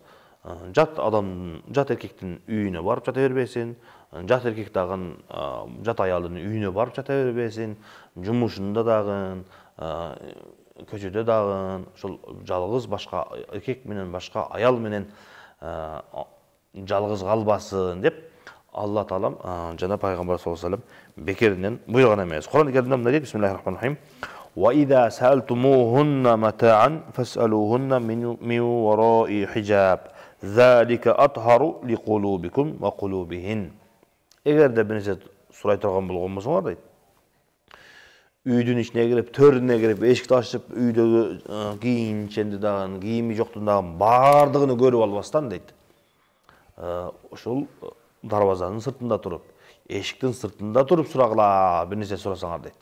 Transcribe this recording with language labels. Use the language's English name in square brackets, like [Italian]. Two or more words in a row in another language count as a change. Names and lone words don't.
[Kyrgyz] Жат адам, жат эркектин үйүнө барып жата бербесин, жат эркек дагы жат аялдын үйүнө барып жата бербесин, жумушунда дагы, köçөдө дагы ошол жалгыз башка эркек менен башка аял менен жалгыз калбасын деп Алла Таалам жана пайгамбар [Arabic] صلى الله عليه وسلم [Kyrgyz] бекеринен буйруган эмес. Кур'ан-ы Каримде мындай дейт: [Arabic] بسم الله الرحمن الرحيم. وإذا سألتموهن متاعا فاسألوهن من وراء حجاب. ذلك أطهر لقلوبكم وقلوبهن. [Kyrgyz] Эгерде бир нерсе сурай турган болгон болсоңор дейт. Үйдүн ичине кирип, төрүнө кирип, эшикти ачып, үйдөгү кийинченди дагы, кийими жоктун дагы бардыгын көрүп албастан дейт. Ошол дарбазанын сыртында туруп, эшиктин сыртында туруп сурагыла, бир нерсе сурасаңар дейт.